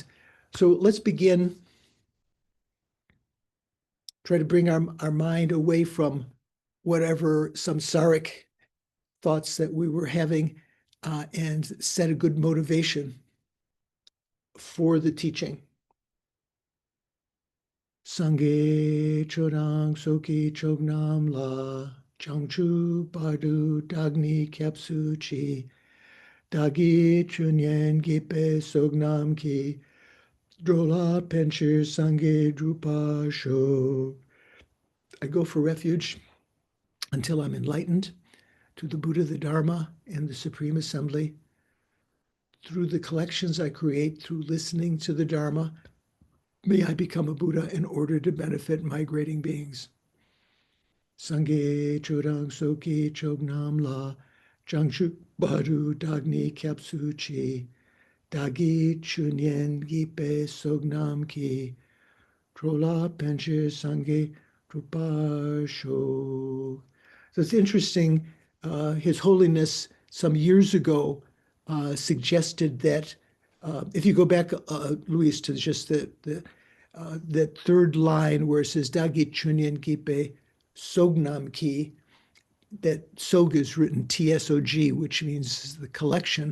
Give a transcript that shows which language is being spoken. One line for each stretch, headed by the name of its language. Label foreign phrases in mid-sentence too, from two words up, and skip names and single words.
English: So let's begin. Try to bring our mind away from whatever samsaric thoughts that we were having and set a good motivation for the teaching.
Tibetan: སངས་རྒྱས་ཆོས་དང་ཚོགས་ཀྱི་མཆོག་རྣམས་ལ། བྱང་ཆུབ་བར་དུ་བདག་ནི་སྐྱབས་སུ་མཆི། བདག་གིས་སྦྱིན་སོགས་བགྱིས་པའི་བསོད་ནམས་ཀྱིས། འགྲོ་ལ་ཕན་ཕྱིར་སངས་རྒྱས་འགྲུབ་པར་ཤོག.
English: I go for refuge until I'm enlightened to the Buddha, the Dharma, and the Supreme Assembly. Through the collections I create, through listening to the Dharma, may I become a Buddha in order to benefit migrating beings.
Tibetan: སངས་རྒྱས་ཆོས་དང་ཚོགས་ཀྱི་མཆོག་རྣམས་ལ། བྱང་ཆུབ་བར་དུ་བདག་ནི་སྐྱབས་སུ་མཆི། བདག་གིས་སྦྱིན་སོགས་བགྱིས་པའི་བསོད་ནམས་ཀྱིས། འགྲོ་ལ་ཕན་ཕྱིར་སངས་རྒྱས་འགྲུབ་པར་ཤོག.
English: So it's interesting, His Holiness some years ago suggested that if you go back, Luis, to just that third line where it says
Tibetan: བདག་གིས་སྦྱིན་སོགས་བགྱིས་པའི་བསོད་ནམས་ཀྱིས,
English: that Sog is written Tsog, which means the collection.